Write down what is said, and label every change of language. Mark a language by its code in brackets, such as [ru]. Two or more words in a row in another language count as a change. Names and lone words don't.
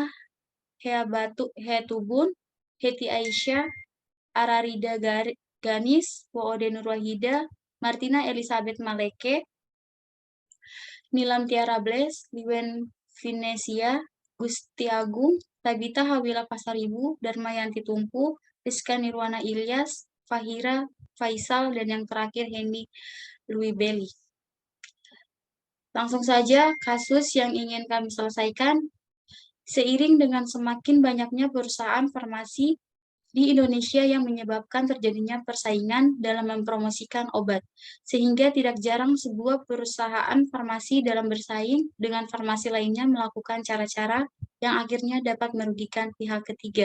[id] Hetubun, Heti Aisyah, Ararida Ganis, Woode Nurwahida, Martina Elizabeth Maleke, Nilam Tiara Bles, Liwen Vinesia, Gusti Agung, Tabita Hawila Pasaribu, Darmayanti Tumpu, Rizka Nirwana Ilyas, Fahira, Faisal, dan yang terakhir Hendy Louis Belli. Langsung saja kasus yang ingin kami selesaikan. Seiring dengan semakin banyaknya perusahaan farmasi di Indonesia yang menyebabkan terjadinya persaingan dalam mempromosikan obat, sehingga tidak jarang sebuah perusahaan farmasi dalam bersaing dengan farmasi lainnya melakukan cara-cara yang akhirnya dapat merugikan pihak ketiga.